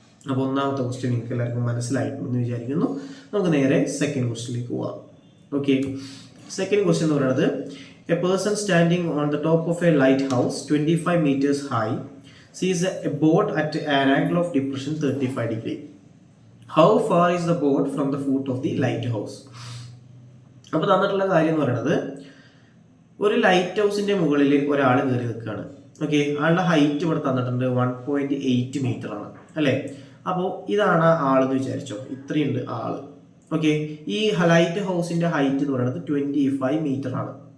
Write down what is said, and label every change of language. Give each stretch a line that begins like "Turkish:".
Malayalam: അപ്പോൾ ഒന്നാമത്തെ ക്വസ്റ്റ്യൻ നിങ്ങൾക്ക് എല്ലാവർക്കും മനസ്സിലായിട്ടുണ്ടെന്ന് വിചാരിക്കുന്നു. നമുക്ക് നേരെ സെക്കൻഡ് ക്വസ്റ്റ്യനിലേക്ക് പോവാം.
English: okay, second question
Malayalam: എന്ന് പറയുന്നത്
English: A person standing on the top of a lighthouse 25 meters high sees a boat at an angle of depression 35 degree. How far is the boat from the foot of the lighthouse?
Malayalam: അപ്പോൾ തന്നിട്ടുള്ള കാര്യം എന്ന് പറയുന്നത്, ഒരു light ഹൗസിന്റെ മുകളിൽ ഒരാൾ കയറി നിൽക്കുകയാണ്. ഓക്കെ, ആളുടെ ഹൈറ്റ് ഇവിടെ തന്നിട്ടുണ്ട് 1.8 മീറ്റർ ആണ് അല്ലേ. അപ്പോൾ ഇതാണ് ആളെന്ന് വിചാരിച്ചോ, ഇത്രയുണ്ട് ആള്. ഓക്കെ, ഈ ലൈറ്റ് ഹൗസിന്റെ ഹൈറ്റ് എന്ന് പറയുന്നത് 25 മീറ്റർ ആണ്.